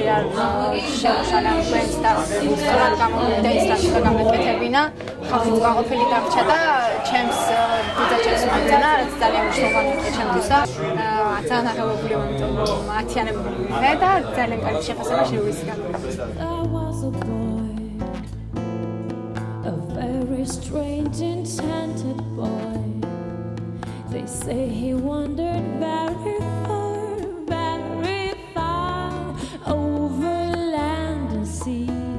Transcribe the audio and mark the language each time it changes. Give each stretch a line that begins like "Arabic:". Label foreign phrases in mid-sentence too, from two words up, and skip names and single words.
Georgian: არ შეუშალა ჩვენს და სწორად გამომივიდა ის რაც უნდა გამეკეთებინა ხალხი უგანყოფილი დარჩა და ჩემს ბიძაჩემს მოეწონა რაც ძალიან მნიშვნელოვანი იყო ჩემთვისა ძალიან აღელვებული ვარ იმიტომ რომ ათიანებული მე და ძალიან კარგი შეფასება შევისგა
English: Very strange enchanted boy. They say he wandered very far over land and sea.